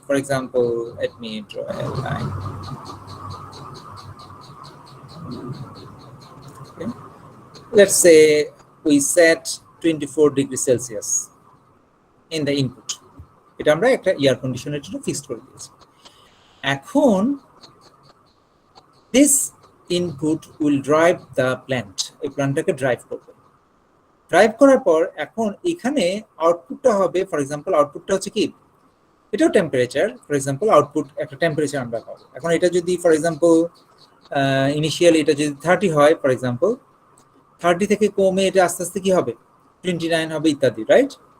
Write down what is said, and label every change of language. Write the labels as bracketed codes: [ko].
[en] For example, let me draw a line. Okay. Let's say we set 24 degrees Celsius in the input. [bn] এটা আমরা একটা air কন্ডিশনের জন্য fixed করে দিয়েছি। [en] এখন this input will drive the plant, [bn] এই প্ল্যান্টটাকে ড্রাইভ করবে। ড্রাইভ করার পর এখন এখানে আউটপুটটা হবে, ফর এক্সাম্পল আউটপুটটা হচ্ছে কি, এটাও টেম্পারেচার। ফর এক্সাম্পল আউটপুট একটা টেম্পারেচার আমরা পাবো। এখন এটা যদি ফর এক্সাম্পল ইনিশিয়ালি এটা যদি 30 হয়, ফর এক্সাম্পল 30 থেকে কমে এটা আস্তে আস্তে কি হবে, 29 হবে ইত্যাদি, রাইট?